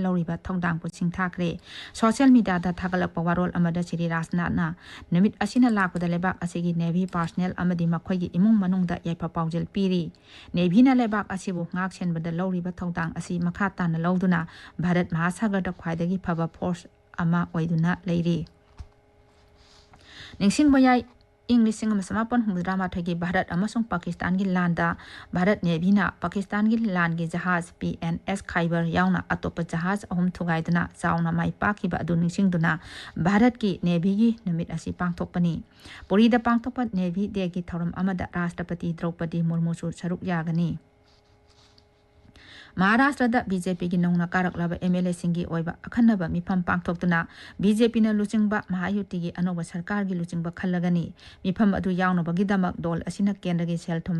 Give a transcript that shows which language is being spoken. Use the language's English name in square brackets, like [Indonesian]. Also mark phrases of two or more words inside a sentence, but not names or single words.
[Manipuri] लौरिबा थौदांग पुसिंग थाखरे सोशल मीडिया दा थागलकपा वारोल अमदा श्री राजनाथना नमित असिना लापदा लेबाक असिगी नेवी पर्सनल अमदी मखोइगी इमुंग मनुंगदा हेफा पावजेल पीरी नेवी न लेबाक असिबु ngakchenbada लौरिबा थौदांग असी मखा ताना लौदुना भारत महासागर दा ख्वाइदगी फबा फोर्स अमा ओइदुना लेरी निंगसिंग बयाई इंग 1958 की भारत अमसुंग पाकिस्तान की लांदा भारत नेवीना पाकिस्तान की लान की जहाज PNS खैबर यावना अतोप जहाज अहुम थुगाइदुना चावना माई पाखिबा अदु निंगसिंगदुना भारत की नेवी की नमित असी पांगथोकपनी पुरीदा पांगथोकपा नेवी डे की थौरम अमदा राष्ट्रपति द्रौपदी मुर्मुसु सरुक यागनी महाराष्ट्र बीजेपी की नौना कारकलब MLA सिंगी ओइबा अखन्नबा मिफम पांगथोकतुना बीजेपी न लुचिंगबा महायुति की अनोबा सरकार की लुचिंगबा खल्लगनी मिफम अदु यावनबगीदमक दोल असिना केंद्र की सेल थुम